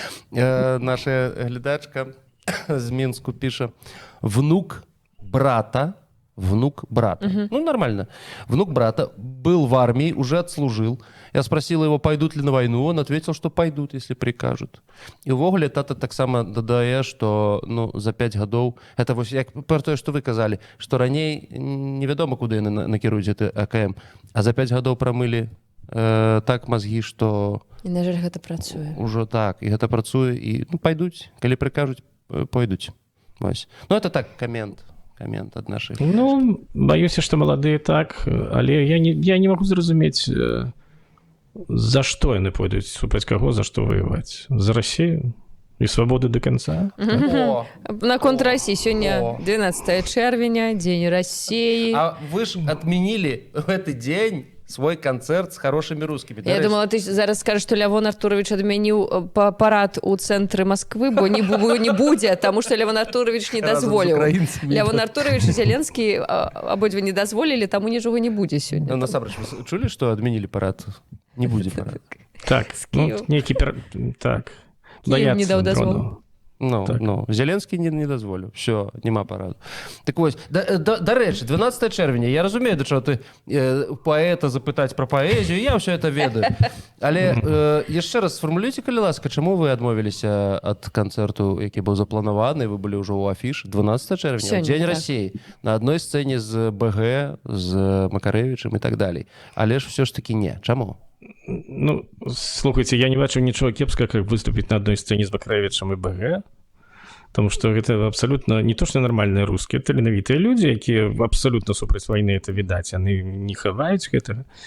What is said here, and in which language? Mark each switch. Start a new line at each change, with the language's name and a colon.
Belarusian: Наша глядачка з Мінску піша:
Russian: внук брата, нормально. Внук брата был в армии, уже отслужил. Я спросил его, пойдут ли на войну. Он ответил, что пойдут, если прикажут.
Belarusian: И увогуле тата таксама дадае, что за 5 гадоў, это вось як пра тое, што вы казалі, што раней невядома, куды яны накіруюць гэты АКМ, а за 5 гадоў прамылі так мазгі, што... І, на жаль, гэта працуе. Ужо так, і гэта працуе, і пайдуць, калі прикажуць, пойдуць. Это так, камент ад нашых. Баюся, што маладыя так, але я не магу зразумець, за што яны пойдуць, супраць каго, за што воеваць? За Расію? І свабоды до конца?
Russian: Наконт России. Сегодня 12 чэрвеня, День России. А вы ж отменили в этот день свой концерт с хорошими русскими. Я думала, ты
Belarusian: зараз скажешь, что Лявон Артурович адмяніў парад у цэнтры Москвы, бо не будзе, тому что Лявон Артурович не дазволіў. Лявон Артурович и Зеленский абодва не дазволілі, таму нічога не будзе сёння. Насамрэч, вы чулі, што адмянілі парад? Не будзе парад. Так, нейкі... Так. Киев не даў дазвол. Зеленскі не дазволіў. Все, няма параду. Так вось, дарэчы, 12 чэрвеня, я разумею, да чаго ты паэта запытаць пра паэзію, я ўсё это ведаю. Але яшчэ раз сфармулюйце, калі ласка, чаму вы адмовіліся ад канцэрту, які быў запланаваны, вы былі ўжо ў афіш 12 чэрвеня, Дзень Расіі, на адной сцэне з БГ, з Макарэвічам і так далей. Але ж ўсё ж такі не. Чаму?
Russian: Ну, слухайте, я не бачу нічого кепска, как выступить на одной сцене с Макарэвічам и БГ, потому что это абсолютно не то, что нормальные русские, это
Belarusian: таленавітыя люди, якія абсолютно супраць
Russian: войны это відаць,
Belarusian: яны не хаваюць гэтага.